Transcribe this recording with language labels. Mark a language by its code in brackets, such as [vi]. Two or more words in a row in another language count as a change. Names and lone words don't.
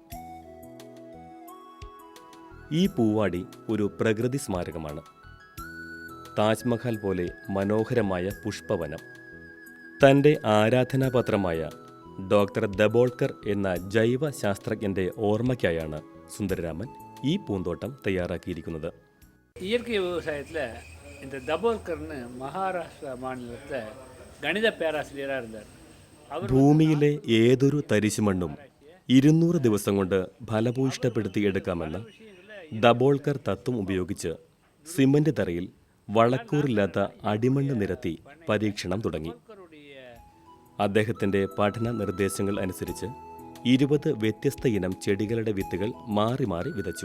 [ml] ഈ പൂവാടി ഒരു പ്രകൃതി സ്മാരകമാണ്. താജ്മഹൽ പോലെ മനോഹരമായ പുഷ്പവനം. തൻ്റെ ആരാധനാപത്രമായ ഡോക്ടർ ദബോൾക്കർ എന്ന ജൈവ ശാസ്ത്രജ്ഞൻ്റെ ഓർമ്മയ്ക്കായാണ് സുന്ദരരാമൻ ഈ പൂന്തോട്ടം തയ്യാറാക്കിയിരിക്കുന്നത്. [ta] இயற்கை விவசாயத்தில் இந்த தபோல்கர்னு மகாராஷ்டிரா மாநிலத்தில் கணித பேராசிரியராக இருந்தார். [ml] ഭൂമിയിലെ ഏതൊരു തരിശുമണ്ണും 200 ദിവസം കൊണ്ട് ഫലഭൂയിഷ്ടപ്പെടുത്തിയെടുക്കാമെന്ന ദബോൾക്കർ തത്വം ഉപയോഗിച്ച് സിമന്റ് തറയിൽ വളക്കൂറില്ലാത്ത അടിമണ്ണ് നിരത്തി പരീക്ഷണം തുടങ്ങി. അദ്ദേഹത്തിൻ്റെ പഠന നിർദ്ദേശങ്ങൾ അനുസരിച്ച് 20 വ്യത്യസ്ത ഇനം ചെടികളുടെ വിത്തുകൾ മാറി മാറി വിതച്ചു.